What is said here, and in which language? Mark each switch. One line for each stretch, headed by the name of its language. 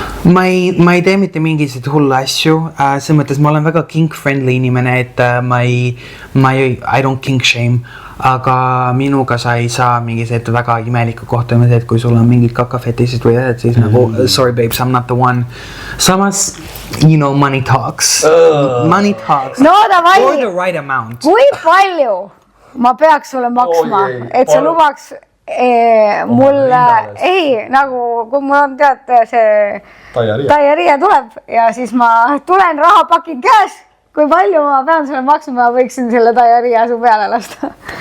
Estonian: Ma ei tee mitte mingisugust hulle asju, see mõttes ma olen väga kink-friendly inimene, et
English: I don't kink-shame,
Estonian: aga minuga sa ei saa mingisugused väga imeliku kohtumised, kui sul on mingid kakafetisid või asjad, siis nagu
English: sorry babes, I'm not the one. Samas, you know, money talks. Money talks.
Estonian: No davai!
English: For the right amount.
Estonian: Kui palju ma peaks sulle maksma, et sa lubaks mulle, nagu kui mul on see taiaria tuleb ja siis ma tulen rahapakid käes, kui palju ma pean sulle maksma, ma võiksin selle taiaria su peale lasta.